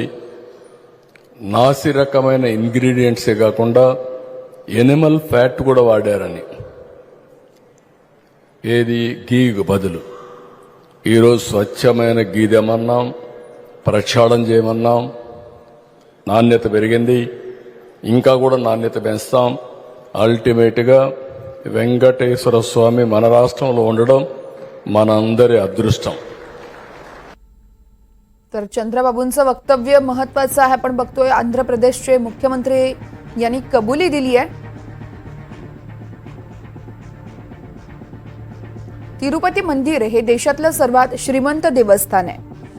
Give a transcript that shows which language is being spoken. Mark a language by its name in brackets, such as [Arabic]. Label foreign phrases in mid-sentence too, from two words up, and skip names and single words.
[Telugu] నాసి రకమైన ఇంగ్రీడియంట్సే కాకుండా [English] animal fat [Telugu] కూడా వాడారని, ఏది గీకు బదులు ఈరోజు స్వచ్ఛమైన గీ తెమన్నాం, ప్రక్షాళన చేయమన్నాం। నాణ్యత పెరిగింది, ఇంకా కూడా నాణ్యత పెంచుతాం। అల్టిమేట్ గా వెంకటేశ్వర స్వామి మన రాష్ట్రంలో ఉండడం మనందరి అదృష్టం। [Marathi] तर चंद्रबाबूंचं वक्तव्य महत्त्वाचं आहे। आपण बघतोय आंध्र प्रदेशचे मुख्यमंत्री यांनी कबुली दिली आहे। तिरुपती मंदिर हे देशातलं सर्वात श्रीमंत देवस्थान आहे।